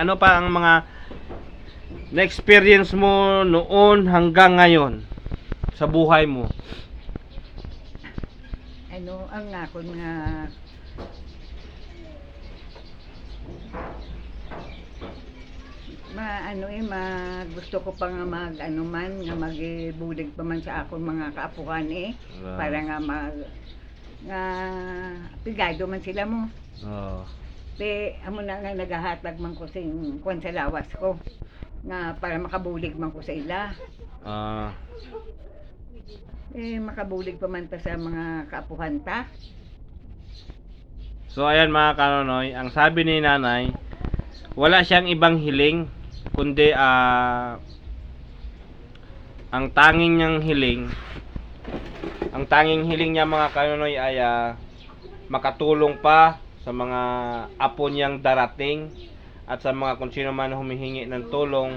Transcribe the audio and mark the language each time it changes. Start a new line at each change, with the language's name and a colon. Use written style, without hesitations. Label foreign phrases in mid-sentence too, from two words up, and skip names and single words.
Filipino: Ano pa ang mga na-experience mo noon hanggang ngayon sa buhay mo?
Hiligaynon: Ano ang ako nga gusto ko pa nga nga magbulig pa man sa akong mga kaapuhan para nga nga pigado man sila mo. Oh. Amo na nga nagahatag man ko sing kwan sa lawas ko nga para makabulig man ko sa ila. Makabulig pa man ta sa mga kaapuhan ta.
Filipino: So ayan mga kanonoy, ang sabi ni nanay, wala siyang ibang hiling kundi ang tanging hiling niya mga kanonoy ay makatulong pa sa mga apo niyang darating at sa mga kung sino man humihingi ng tulong.